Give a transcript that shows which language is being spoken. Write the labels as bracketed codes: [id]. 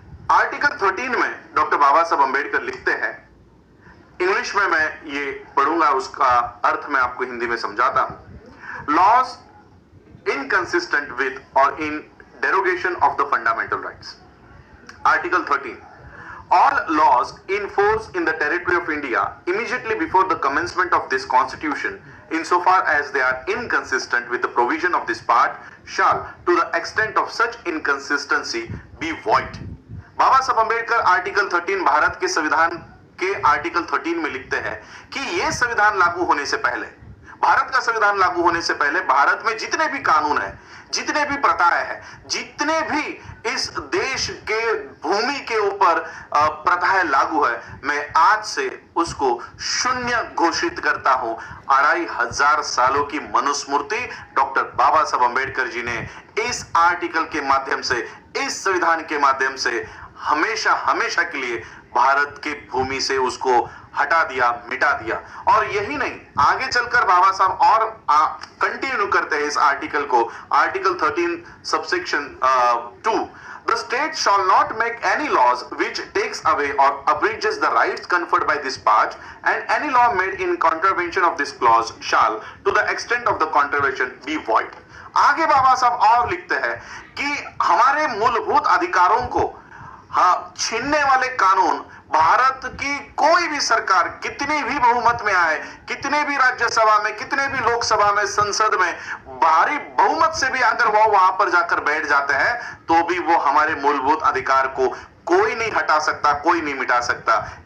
[hi] Article 13 में doctor बाबा साहब अंबेडकर लिखते हैं, इंग्लिश में मैं ये पढ़ूंगा, उसका अर्थ मैं आपको हिंदी में समझाता हूं। [en] Laws inconsistent with और in derogation of the fundamental rights. Article 13, all laws in force in the territory of India immediately before the commencement of this constitution, insofar as they are inconsistent with the provision of this part, shall to the extent of such inconsistency be void। [hi] बाबा साहब Ambedkar article 13 Bharat के संविधान के article 13 में लिखते हैं कि यह संविधान लागू होने से पहले, भारत का संविधान लागू होने से पहले भारत में जितने भी कानून है, जितने भी प्रथाएं हैं, जितने भी इस देश के भूमि के ऊपर प्रथाएं लागू है, मैं आज से उसको शून्य घोषित करता हूं। 2500 सालों की मनुस्मृति डॉक्टर बाबा साहब अंबेडकर जी ने इस आर्टिकल के माध्यम से, इस संविधान के माध्यम से हमेशा हमेशा के लिए भारत के भूमि से उसको हटा दिया, मिटा दिया। और यही नहीं, आगे चलकर बाबा साहब और कंटिन्यू करते हैं इस आर्टिकल को। [en] Article 13 subsection 2, the state shall not make any laws which takes away or abridges the rights conferred by this part, and any law made in contravention of this clause shall to the extent of the contravention be void। [hi] आगे बाबा साहब और लिखते हैं कि हमारे मूलभूत अधिकारों को छीनने वाले कानून भारत की कोई भी सरकार कितनी भी बहुमत में आए, कितने भी राज्यसभा में, कितने भी लोकसभा में, संसद में भारी बहुमत से भी अगर वो वहां पर जाकर बैठ जाते हैं तो भी वो हमारे मूलभूत अधिकार को कोई नहीं हटा सकता, कोई नहीं मिटा सकता।